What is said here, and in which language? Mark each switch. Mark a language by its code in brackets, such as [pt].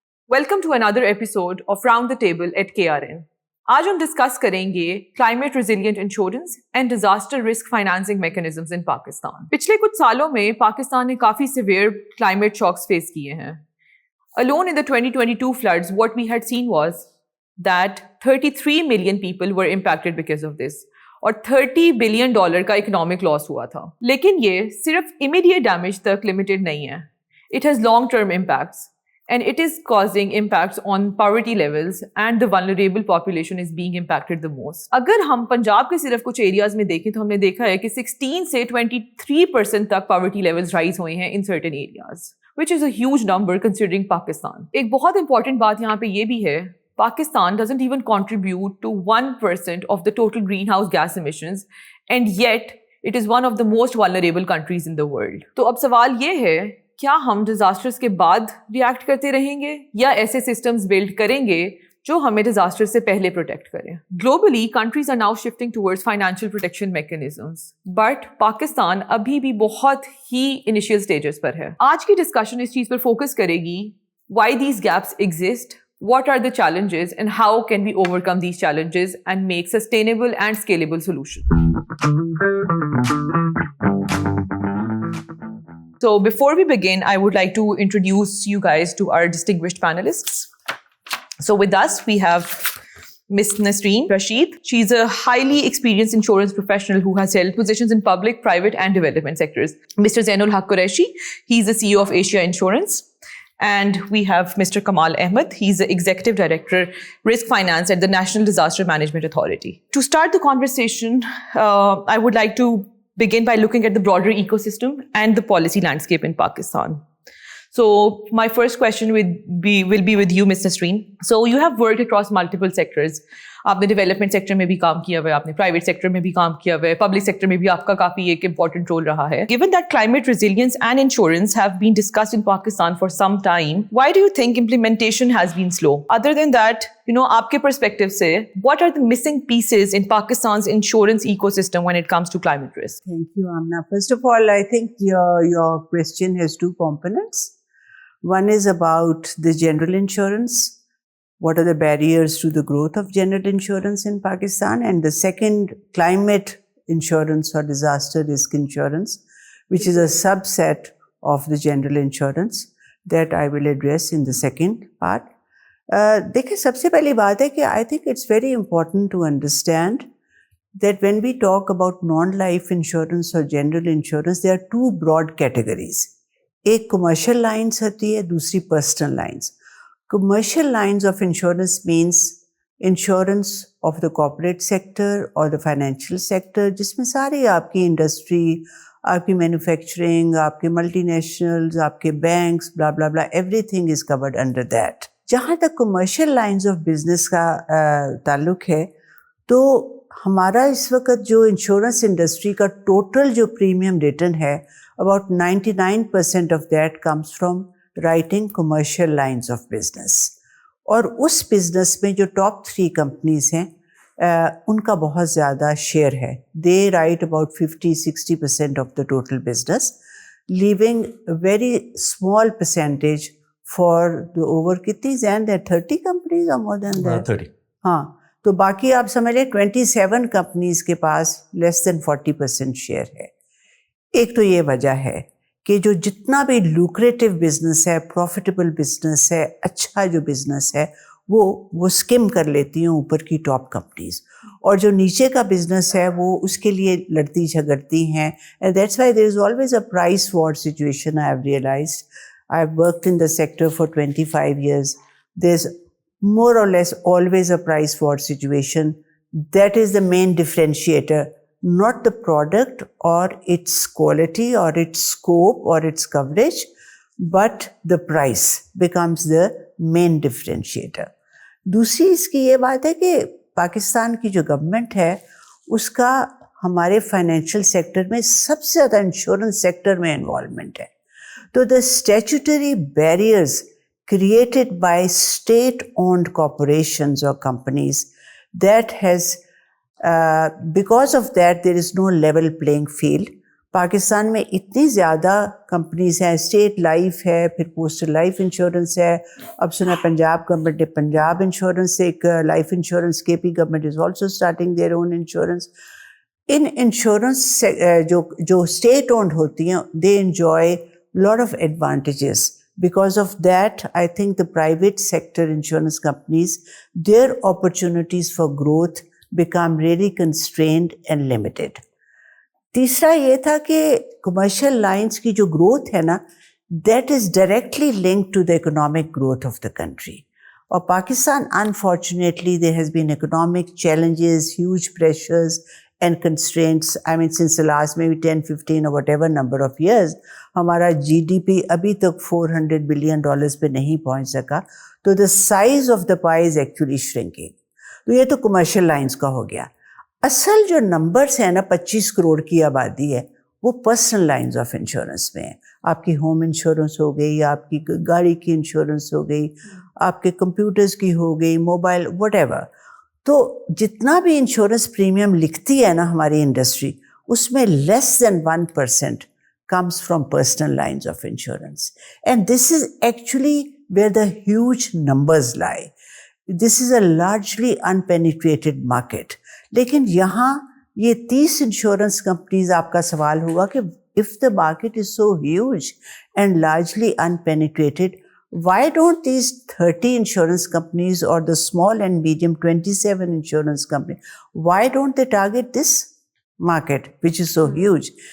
[en] Welcome to another episode of Round the Table at KRN. [ur] آج ہم discuss کریں گے climate resilient insurance and disaster risk financing mechanisms ان پاکستان. پچھلے کچھ سالوں میں پاکستان نے کافی سیویئر کلائمیٹ شاکس فیس کیے ہیں. [en] Alone in the 2022 floods, what we had seen was that 33 million people were impacted because of this. [ur] اور $30 billion کا اکنامک لاس ہوا تھا. لیکن یہ صرف امیڈیٹ ڈیمیج تک لمیٹڈ نہیں ہے. [en] It has long-term impacts and it is causing impacts on poverty levels and the vulnerable population is being impacted the most. [ur] اگر ہم پنجاب کے صرف کچھ ایریاز میں دیکھیں تو ہم نے دیکھا ہے کہ 16 سے 23% تک poverty levels رائز ہوئے ہیں [en] in certain areas, which is a huge number considering Pakistan. [ur] ایک بہت important بات یہاں پہ یہ بھی ہے, [en] Pakistan doesn't even contribute to 1% of the total greenhouse gas emissions and yet it is one of the most vulnerable countries in the world. [ur] تو اب سوال یہ ہے, کیا ہم ڈیزاسٹرز کے بعد ریئیکٹ کرتے رہیں گے یا ایسے سسٹمز بلڈ کریں گے جو ہمیں ڈیزاسٹر سے پہلے پروٹیکٹ کریں؟ [en] globally countries are now shifting towards financial protection mechanisms, [ur] but Pakistan ابھی بھی بہت ہی انیشیل اسٹیجز پر ہے. آج کی ڈسکشن اس چیز پر فوکس کرے گی, [en] Why these gaps exist, what are the challenges and how can we overcome these challenges and make sustainable and scalable solutions. So before we begin, I would like to introduce you guys to our distinguished panelists. So with us, we have Ms. Nasreen Rashid. She's a highly experienced insurance professional who has held positions in public, private and development sectors. Mr. Zainul Haq Qureshi, he's the CEO of Asia Insurance. And we have Mr. Kamal Ahmed. He's the Executive Director, Risk Finance at the National Disaster Management Authority. To start the conversation, I would like to begin by looking at the broader ecosystem and the policy landscape in Pakistan. So my first question will be with you, Ms. Nasreen. So you have worked across multiple sectors. [ur] آپ نے development sector میں بھی کام کیا ہوا ہے, آپ نے private sector میں بھی کام کیا ہوا ہے, پبلک سیکٹر میں بھی آپ کا کافی ایک امپورٹنٹ رول رہا ہے. [en] Given that climate resilience and insurance have been discussed in Pakistan for some time, why do you think implementation has been slow? Other than that, [ur] آپ کے perspective سے, [en] what are the missing pieces in Pakistan's insurance ecosystem when it comes to climate risk? Thank you, Amna. First of all, I think your question has two components. One is about the general insurance. What are the barriers to the growth of general insurance in Pakistan? And the second, climate insurance or disaster risk insurance, which is a subset of the general insurance that I will address in the second part. [ur] دیکھیں, سب سے پہلی بات ہے کہ [en] I think it's very important to understand that when we talk about non-life insurance or general insurance, there are two broad categories. [ur] ایک commercial lines ہوتی ہے, دوسری personal lines. [en] Commercial lines of insurance means insurance of the corporate sector or the financial sector, [ur] جس میں ساری آپ کی industry, آپ کی مینوفیکچرنگ, آپ کے ملٹی نیشنلز, آپ کے banks, [en] blah blah blah, everything is covered under that. [ur] جہاں تک commercial lines of business کا تعلق ہے, تو ہمارا اس وقت جو انشورنس انڈسٹری کا ٹوٹل جو پریمیم ریٹرن ہے, [en] about 99% of that comes from writing commercial lines of business. [ur] اور اس بزنس میں جو ٹاپ 3 کمپنیز ہیں, ان کا بہت زیادہ شیئر ہے. [en] They write about 50-60% of the total business, leaving a very small percentage for the over [ur] کتنی زین ہے, [en] 30 companies or more than that? 30. [ur] ہاں, تو باقی آپ سمجھ لیں 27 companies کے پاس less than 40% شیئر ہے. ایک تو یہ وجہ ہے کہ جو جتنا بھی لوکریٹو بزنس ہے, پروفیٹیبل بزنس ہے, اچھا جو بزنس ہے, وہ اسکم کر لیتی ہیں اوپر کی ٹاپ کمپنیز, اور جو نیچے کا بزنس ہے وہ اس کے لیے لڑتی جھگڑتی ہیں. [en] And that's why there is always a price war situation. I have realised, I have worked in the sector for 25 years. There is more or less always a price war situation. That is the main differentiator. Not the product or its quality or its scope or its coverage, but the price becomes the main differentiator. [ur] دوسری اس کی یہ بات ہے کہ پاکستان کی جو government ہے, اس کا ہمارے فائنینشیل سیکٹر میں سب سے زیادہ انشورنس سیکٹر میں انوالومنٹ ہے. [en] تو the statutory barriers created by state-owned corporations or companies, that has because of that there is no level playing field. [ur] Pakistan میں اتنی زیادہ کمپنیز ہیں, اسٹیٹ لائف ہے, پھر پوسٹل لائف انشورنس ہے, اب سنا پنجاب گورنمنٹ نے پنجاب انشورنس سے ایک لائف انشورنس, [en] کے P government is also starting their own insurance. [ur] In insurance جو اسٹیٹ اونڈ ہوتی ہیں, [en] They enjoy lot of advantages. Because of that, I think the private sector insurance companies, their opportunities for growth become really constrained and limited. [ur] تیسرا یہ تھا کہ commercial lines کی جو growth ہے نا, [en] that is directly linked to the economic growth of the country. اور Pakistan, unfortunately, there has been economic challenges, huge pressures and constraints. I mean, since the last maybe 10, 15 or whatever number of years, [ur] ہمارا جی D P ابھی تک $400 billion پہ نہیں پہنچ سکا. [en] تو the size of the pie is actually shrinking. [ur] تو یہ تو commercial lines کا ہو گیا. اصل جو نمبرس ہیں نا, 25 کروڑ کی آبادی ہے, وہ پرسنل لائنز آف انشورنس میں ہیں. آپ کی ہوم انشورنس ہو گئی, آپ کی گاڑی کی انشورنس ہو گئی, آپ کے کمپیوٹرز کی ہو گئی, موبائل, وٹ ایور. تو جتنا بھی انشورنس پریمیم لکھتی ہے نا ہماری انڈسٹری, اس میں لیس دین 1% [en] comes from personal lines of insurance. And this is actually where the huge numbers lie. This is a largely unpenetrated market. [ur] لیکن یہاں یہ 30 انشورنس کمپنیز, آپ کا سوال ہوگا کہ [en] if the market is so huge and largely unpenetrated, why don't these 30 insurance companies or the small and medium 27 insurance companies, why don't they target this market which is so huge?